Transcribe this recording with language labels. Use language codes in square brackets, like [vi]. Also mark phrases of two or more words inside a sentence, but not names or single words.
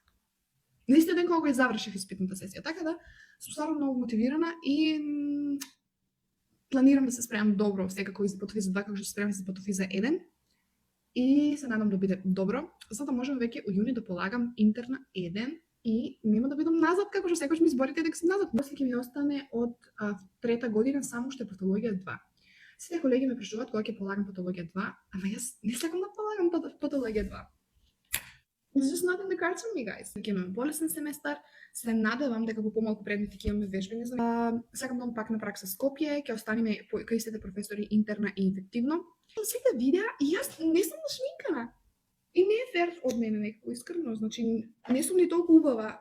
[mk] На истиот ден кога ја завршив испитната сесија, така да сум стварно многу мотивирана и планирам да се спремам добро секако и за патофиза 2, како што се спремам за патофиза 1 и се надам да биде добро, за да можам веќе у јуни да полагам интерна 1 и нема да бидам назад, како што секогаш ми зборите дека сум назад. После ќе ми остане од 3-та година само уште патологија 2. Сите колеги ме прашуваат кога ќе полагам патологија 2, ама јас не сакам да полагам патологија 2. [en] It's just not in the cards for me, guys. [mk] Ќе имаме полесен семестар, се надевам дека по помалку предмети ќе имаме вежбени за сакам да пак на пракса Скопје, ќе останеме кај истите професори интерна и инфективно. Сите видеа и јас не сум нашминкана. И не е фер од мене некако искрено, значи не сум ни толку убава.